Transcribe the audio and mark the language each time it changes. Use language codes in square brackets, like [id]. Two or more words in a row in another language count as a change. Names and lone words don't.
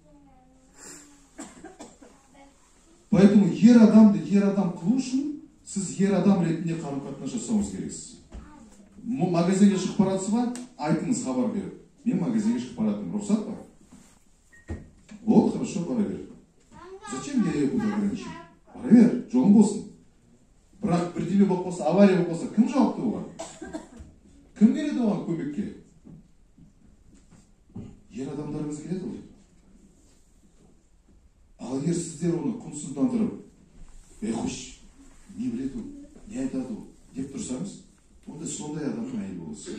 [kk] Поэтому ер адам қылу үшін, сіз ер адам ретінде қарым-қатынас жасауыңыз керексіз. Магазинге шығып баратсыз ба? Айтыңыз, хабар беріп. Мен магазинге шығып баратым, рұқсат па? [ru] Вот, хорошо, [kk] бара бер. [ru] Зачем я ее буду ограничивать? [kk] Бара бер, жолың болсын. Бірақ бірдеме болып қалса, авария болып қалса, кім жауапты оған? Кім келеді оған көмекке? Ер адамдарыңыз келеді ғой. Ал егер сіздер оны құнсыздандырып, қош, не біледі ол, не айтады ол деп тұрсаңыз, онда сондай адамның әйелі боласыз.